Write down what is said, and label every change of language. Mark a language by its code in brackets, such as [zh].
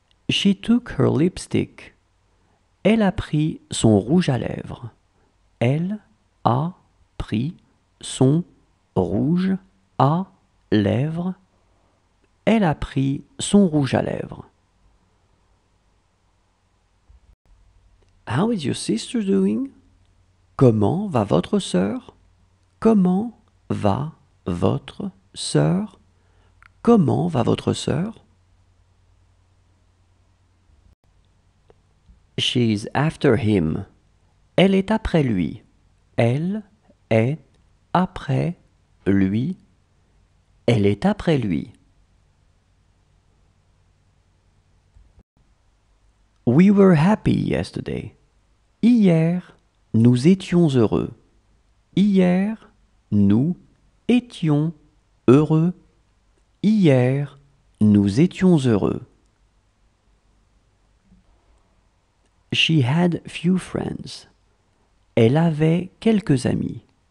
[en] She took her lipstick. [fr] Elle a pris son rouge à lèvres. Elle a pris son rouge à lèvres. Elle a pris son rouge à lèvres. [en] How is your sister doing? [fr] Comment va votre sœur? Comment va votre sœur? Comment va votre sœur? [en] She's after him. [fr] Elle est après lui. Elle est après lui. Elle est après lui. [en] We were happy yesterday. [fr] Hier, nous étions heureux. Hier, nous étions heureux. Hier, nous étions heureux. [en] She had few friends. [fr] Elle avait quelques amis.